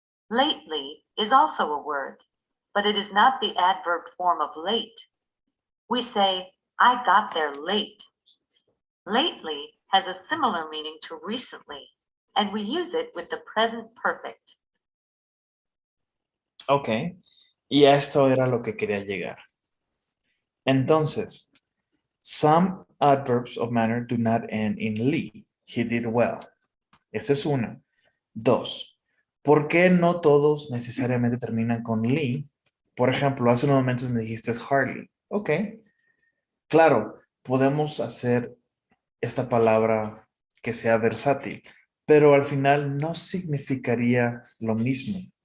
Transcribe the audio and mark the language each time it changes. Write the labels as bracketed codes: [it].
[en] Lately is also a word, but it is not the adverb form of late. We say, I got there late. Lately has a similar meaning to recently, and we use it with the present perfect. Ok. [es] Y a esto era lo que quería llegar. Entonces, [en] some adverbs of manner do not end in ly. He did well. [es] Esa es una. Dos. ¿Por qué no todos necesariamente terminan con ly? Por ejemplo, hace unos momentos me dijiste hardly. Ok. Claro, podemos hacer esta palabra que sea versátil, pero al final no significaría lo mismo.